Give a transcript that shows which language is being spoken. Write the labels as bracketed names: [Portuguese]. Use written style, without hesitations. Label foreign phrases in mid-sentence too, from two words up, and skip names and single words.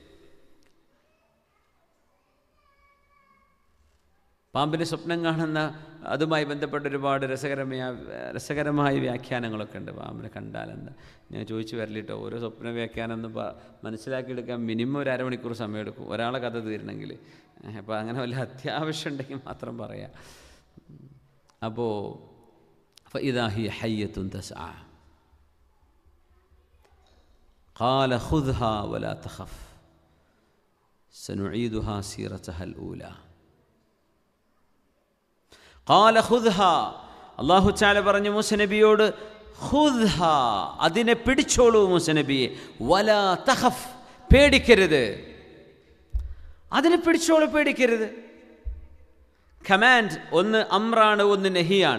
[Malayalam] പാമ്പിന് സ്വപ്നം കാണുന്ന അതുമായി ബന്ധപ്പെട്ട ഒരുപാട് രസകരമായ വ്യാഖ്യാനങ്ങളൊക്കെ ഉണ്ട്. പാമ്പിനെ കണ്ടാലെന്താ, ഞാൻ ചോദിച്ചു വരലിട്ടോ. ഓരോ സ്വപ്ന വ്യാഖ്യാനം ഒന്ന് മനസ്സിലാക്കിയെടുക്കാൻ മിനിമം ഒരു അരമണിക്കൂർ സമയമെടുക്കും ഒരാളെ കഥ തീരണമെങ്കിൽ. അപ്പോൾ അങ്ങനെ വല്ല അത്യാവശ്യം ഉണ്ടെങ്കിൽ മാത്രം പറയാം. അപ്പോൾ [Arabic] فإذا هي حية تسعى قال خذها ولا تخف سنعيدها سيرتها الأولى قال خذها. الله تعالى [Malayalam] പറഞ്ഞു മൂസ നബിയോട്, ഖുദ്ഹാ, അതിനെ പിടിച്ചോളൂ മൂസ നബിയെ, [Arabic] ولا تخف, [Malayalam] പേടിക്കരുത്. അതിനെ പിടിച്ചോളൂ, പേടിക്കരുത്. കമാൻഡ് ഒന്ന് അമ്രാണ്, ഒന്ന് നഹിയാണ്.